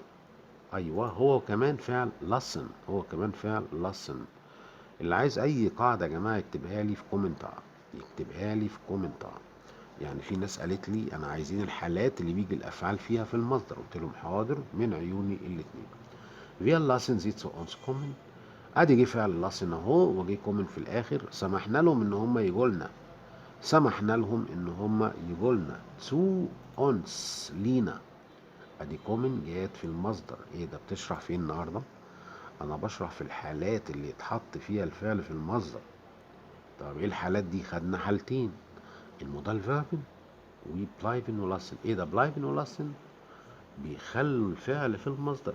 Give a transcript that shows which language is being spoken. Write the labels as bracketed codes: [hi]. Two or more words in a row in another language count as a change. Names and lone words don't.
[ar] ايوه هو كمان فعل لسن، هو كمان فعل لسن. اللي عايز اي قاعده يا جماعه يكتبها لي في كومنتار، يكتبها لي في كومنتار. يعني في ناس قالت لي انا عايزين الحالات اللي بيجي الافعال فيها في المصدر، قلت لهم حاضر من عيوني الاتنين. [de] Wir lassen sie zu uns kommen. [ar] ادي جه فعل لاسن اهو، وجه كومن في الاخر. سمحنا لهم ان هم يجوا لنا، سمحنا لهم ان هم يجوا لنا [de] zu uns [ar] لينا. ادي كومن جات في المصدر. ايه ده بتشرح فين النهارده؟ انا بشرح في الحالات اللي يتحط فيها الفعل في المصدر. طب ايه الحالات دي؟ خدنا حالتين، [de] Modalverben [ar] وبلايفن ولاسن. ايه ده بلايفن ولاسن بيخلوا الفعل في المصدر؟